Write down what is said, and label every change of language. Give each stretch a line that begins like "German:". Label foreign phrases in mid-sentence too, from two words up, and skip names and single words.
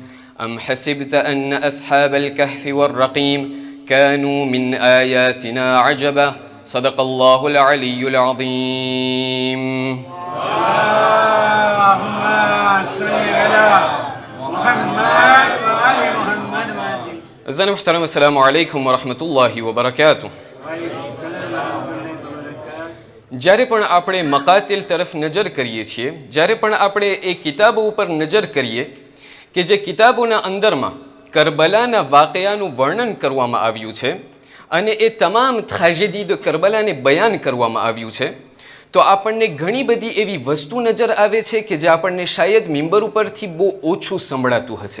Arabic: أم حسبت أن أصحاب الكهف والرقيم كانوا من آياتنا عجبا. صدق الله العلي العظيم. اللهم صل على محمد وآل محمد. أعزائي المحترم، السلام عليكم ورحمة الله وبركاته.
Gujarati: જ્યારે પણ આપણે મકાતિલ તરફ નજર કરીએ છીએ, જ્યારે પણ આપણે એ કિતાબો ઉપર નજર કરીએ કે જે કિતાબોના અંદરમાં કરબલાના વાકયાનું વર્ણન કરવામાં આવ્યું છે અને એ તમામ ટ્રેજેડી કરબલાને બયાન કરવામાં આવ્યું છે, તો આપણને ઘણી બધી એવી વસ્તુ નજર આવે છે કે જે આપણને શાયદ મિંબર ઉપરથી બહુ ઓછું સંભળાતું હશે.